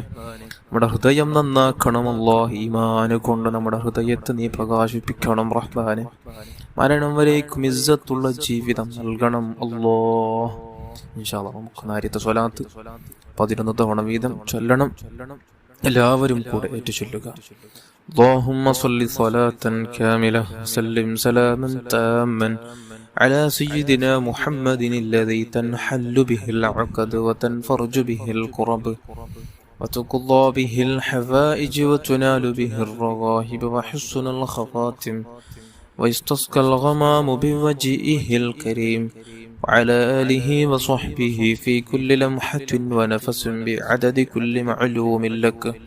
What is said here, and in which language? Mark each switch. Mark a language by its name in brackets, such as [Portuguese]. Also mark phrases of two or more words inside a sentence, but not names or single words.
[Malayalam] നമ്മുടെ ഹൃദയം നന്നാക്കണം അല്ലാഹ്. ഈമാന് കൊണ്ട് നമ്മുടെ ഹൃദയത്തെ നീ പ്രകാശിപ്പിക്കണം റഹ്മാനെ. മരണം വരേക്കും ഇസ്സത്തുള്ള ജീവിതം നൽകണം അല്ലാഹ്. [Arabic] إن شاء الله [Malayalam] നമുക്ക് നാരിയത്തെ സ്വലാത്ത് 11 തവണ വീതം ചൊല്ലണം. എല്ലാവരും കൂടെ ഏറ്റു ചൊല്ലുക. [Arabic] اللهم صل صلاة كاملة وسلم سلاما تاما على سيدنا محمد الذي تنحل به العقد وتنفرج به الكرب وتقضى به الحوائج وتنال به الرغائب وحسن الخواتم ويستسقى الغمام بوجهه الكريم وعلى آله وصحبه في كل لمحة ونفس بعدد كل معلوم لك.